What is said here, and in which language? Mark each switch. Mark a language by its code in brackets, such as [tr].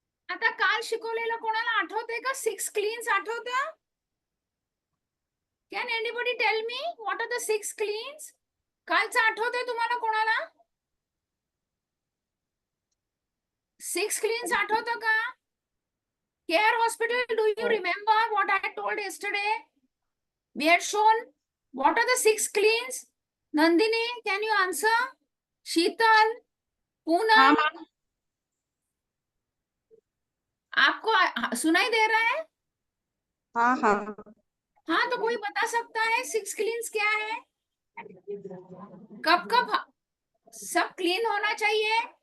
[mr] आता काल शिकवलेलं कोणाला आठवतंय का? 6 क्लीन्स आठवतं? [en] Can anybody tell me what are the 6 cleans? [mr] कालचं आठवतंय तुम्हाला कोणाला? 6 cleans आठवतं का? [en] Care Hospital, do you remember what I told yesterday? We had shown what are the 6 cleans? Nandini, can you answer? [hi] Sheetal, Poonam, आपको सुनाई दे रहा है? हाँ हाँ हाँ, तो कोई बता सकता है 6 क्लीन्स क्या है? कब कब सब क्लीन होना चाहिए?